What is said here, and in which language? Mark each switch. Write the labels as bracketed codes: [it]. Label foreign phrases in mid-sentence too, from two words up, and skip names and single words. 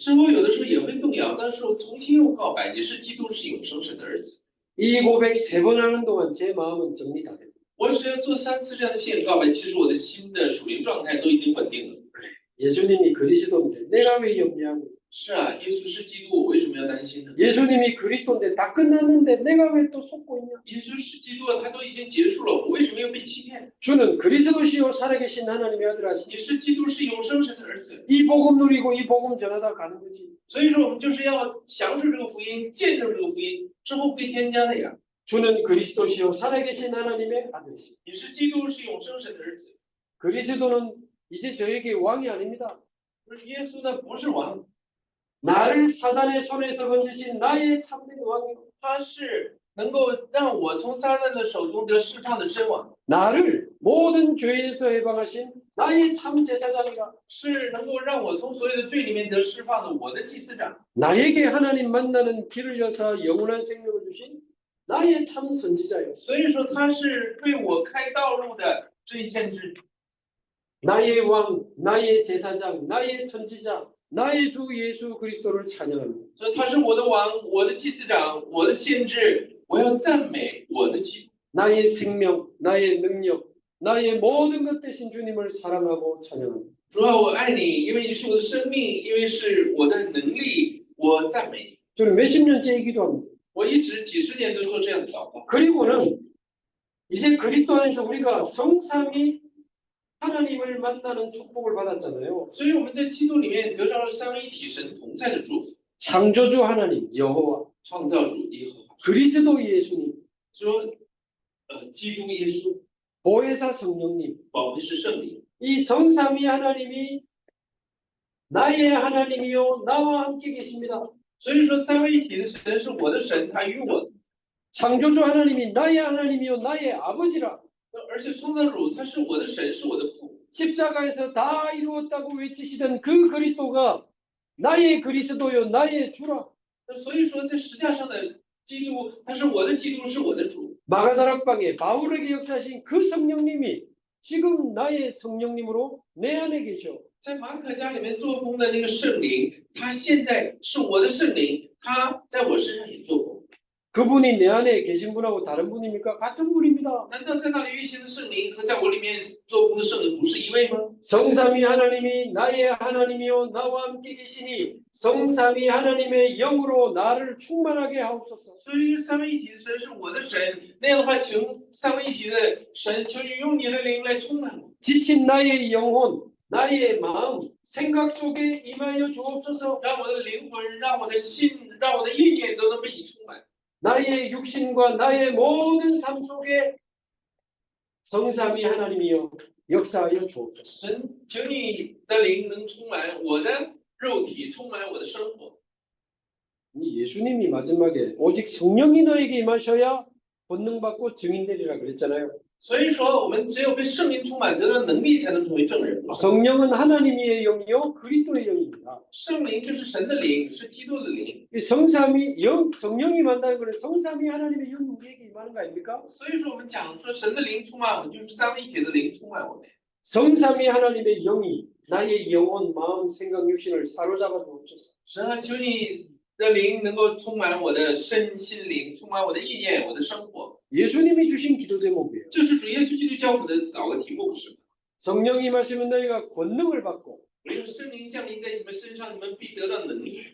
[zh] 之后有的时候也会动摇，但是我重新又告白：你是基督，是永生神的儿子。 [ko] 이 고백 3번 하는 동안 제 마음은 정리 다 됩니다. [zh] 我只要做3次这样的信告白，其实我的心的属灵状态都已经稳定了。 [ko] 예수님이 그리스도인데 내가 왜 염려하고, [zh] 是啊，耶稣是基督，我为什么要担心呢？ [ko] 예수님이 그리스도인데 다 끝났는데 내가 왜 또 속고 있냐? [zh] 耶稣是基督，他都已经结束了，我为什么又被欺骗？ [ko] 주는 그리스도시요 살아계신 하나님의 아들 하시니 [zh] 你是基督，是永生神的儿子。 [ko] 이 복음 누리고 이 복음 전하다 가는 거지. [zh] 所以说，我们就是要享受这个福音，见证这个福音之后被添加的呀。 [ko] 주는 그리스도시요 살아계신 하나님의 아들이십니다. [zh] 你是基督，是永生神的儿子。 [ko] 그리스도는 이제 저에게 왕이 아닙니다. [zh] 不是耶稣呢，不是王， [ko] 나를 사단의 손에서 건지신 나의 참된 왕이요. [zh] 他是能够让我从撒旦的手中得释放的真王， [ko] 나를 모든 죄에서 해방하신 나의 참 제사장이라. [zh] 是能够让我从所有的罪里面得释放的我的祭司长。 [ko] 나에게 하나님 만나는 길을 여사 영원한 생명을 주신 나의 참 선지자요. [zh] 所以说，他是为我开道路的真先知。 [ko] 나의 왕, 나의 제사장, 나의 선지자, 나의 주 예수 그리스도를 찬양합니다. [zh] 所以他是我的王，我的祭司长，我的先知，我要赞美我的基督。 [ko] 나의 생명, 나의 능력, 나의 모든 것 대신 주님을 사랑하고 찬양합니다. [zh] 主啊，我爱你，因为你是我的生命，因为是我的能力，我赞美你。 [ko] 저는 몇십 년째 기도합니다. [zh] 我一直几十年都做这样的祷告。 [ko] 그리고는 이제 그리스도 안에서 우리가 성삼위 하나님을 만나는 축복을 받았잖아요. [zh] 所以我们在基督里面得到了三位一体神同在的祝福。 [ko] 창조주 하나님 여호와, [zh] 创造主耶和华 [ko] 그리스도 예수님, [zh] 说，基督耶稣， [ko] 보혜사 성령님, [zh] 保惠师圣灵， [ko] 이 성삼위 하나님이 나의 하나님이요 나와 함께 계십니다. [zh] 所以说三位一体的神是我的神，他与我， [ko] 창조주 하나님이 나의 하나님이요 나의 아버지라. [zh] 而且创造主他是我的神，是我的父。 [ko] 십자가에서 다 이루었다고 외치시던 그 그리스도가 나의 그리스도요 나의 주라. [zh] 所以说，在十字架上的基督，他是我的基督，是我的主。 [ko] 마가다락방에 바울에게 역사하신 그 성령님이 지금 나의 성령님으로 내 안에 계셔. [zh] 在马可家里面做工的那个圣灵，他现在是我的圣灵，他在我身上也做工。 [ko] 그분이 내 안에 계신 분하고 다른 분입니까? 같은 분입니다. [zh] 难道在那里运行的圣灵和在我里面做工的圣灵不是一位吗？ [ko] 성삼위 하나님이 나의 하나님이요 나와 함께 계시니 성삼위 하나님의 영으로 나를 충만하게 하옵소서. [zh] 所以三位一体的神是我的神，那样的话，请三位一体的神，求你用你的灵来充满我， [ko] 지친 나의 영혼, 나의 마음, 생각 속에 임하여 주옵소서. [zh] 让我的灵魂，让我的心，让我的意念都能被你充满。 [ko] 나의 육신과 나의 모든 삶 속에 성삼위 하나님이여 역사하여 주옵소서. [zh] 神，请你的灵能充满我的肉体，充满我的生活。 [ko] 이 예수님이 마지막에 오직 성령이 너에게 임하셔야 권능받고 증인되리라 그랬잖아요. [zh] 所以说，我们只有被圣灵充满，得到能力，才能成为证人。 [ko] 성령은 하나님의 영이요 그리스도의 영입니다. [zh] 圣灵就是神的灵，是基督的灵。 [ko] 이 성삼위 영 성령이 만다는 것은 성삼위 하나님의 영이 우리에게 임하는 거 아닙니까? [zh] 所以说，我们讲说神的灵充满我们，就是三位一体的灵充满我们。 [ko] 성삼위 하나님의 영이 나의 영혼, 마음, 생각, 육신을 사로잡아 주옵소서. [zh] 神啊，求你的灵能够充满我的身心灵，充满我的意念，我的生活。 [ko] 예수님이 주신 기도 제목이에요. [zh] 这是主耶稣基督教我们的祷告题目，不是吗？ [ko] 성령이 임하시면 너희가 권능을 받고 [zh] 唯有圣灵降临在你们身上，你们必得到能力。